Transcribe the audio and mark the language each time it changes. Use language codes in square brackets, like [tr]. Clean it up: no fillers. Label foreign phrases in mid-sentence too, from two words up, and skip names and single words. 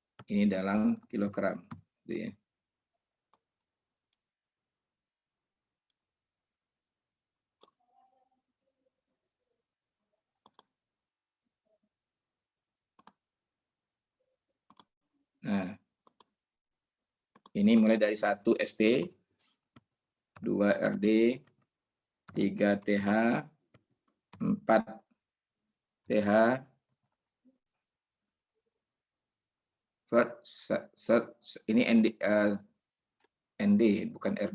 [id] Ini dalam kilogram. Gitu ya. Nah, ini mulai dari 1 ST, 2 RD, 3 TH, 4 TH, ini ND, bukan RD.